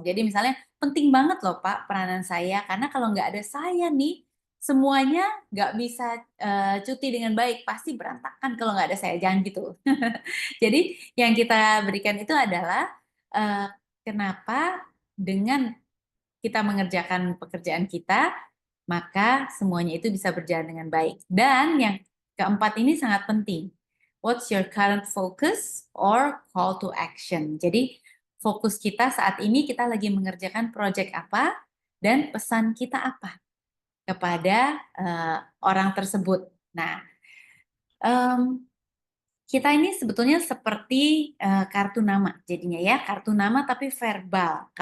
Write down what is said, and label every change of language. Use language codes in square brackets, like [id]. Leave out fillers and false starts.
[id] Jadi misalnya penting banget loh Pak peranan saya, karena kalau nggak ada saya nih, semuanya nggak bisa cuti dengan baik, pasti berantakan kalau nggak ada saya. Jangan gitu. Jadi yang kita berikan itu adalah kenapa dengan kita mengerjakan pekerjaan kita, maka semuanya itu bisa berjalan dengan baik. Dan yang keempat ini sangat penting. [en] What's your current focus or call to action? [id] Jadi fokus kita saat ini kita lagi mengerjakan proyek apa dan pesan kita apa kepada orang tersebut. Nah, kita ini sebetulnya seperti kartu nama jadinya ya, kartu nama tapi verbal.